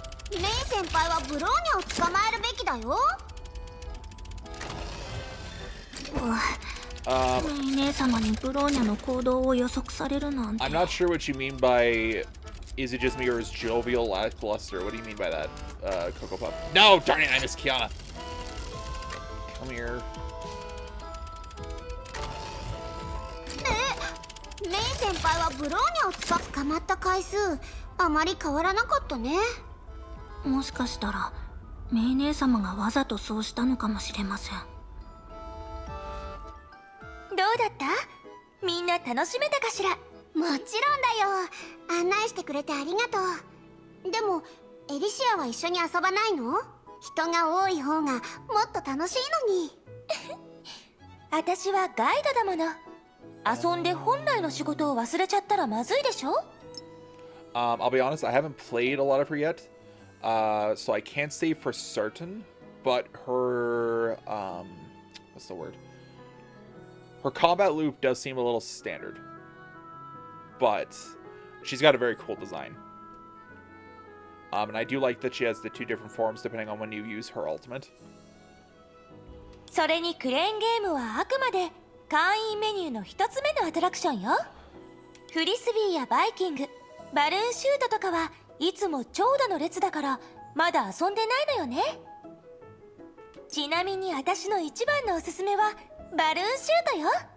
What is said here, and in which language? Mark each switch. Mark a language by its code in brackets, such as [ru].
[ja] メイ先輩はブローニャを捕まえるべきだよ。メイ姉様にブローニャの行動を予測されるなんて。 [en] I'm not sure what you mean by is it just me or is jovial lackluster? What do you mean by that, Cocoa Puff? No! Darn it, I missed Kiana. Come here. [ja] メイ先輩はブローニャを捕まった回数あまり変わらなかったね。もしかしたらメイ姉様がわざとそうしたのかもしれません。どうだった？みんな楽しめたかしら？もちろんだよ。案内してくれてありがとう。でもエリシアは一緒に遊ばないの？人が多い方がもっと楽しいのに。私はガイドだもの。遊んで本来の仕事を忘れちゃったらまずいでしょ？ [en] I'll be honest, I haven't played a lot of her yet, so I can't say for certain, but her, what's the word? Her combat loop does seem a little standard, but she's got a very cool design. And I do like that she has the two different forms depending on when you use her ultimate. [ja] それにクレーンゲームはあくまで会員メニューの一つ目のアトラクションよ。フリスビーやバイキング、バルーンシュートとかはいつも長蛇の列だからまだ遊んでないのよね。ちなみに私の一番のおすすめはバルーンシュートよ。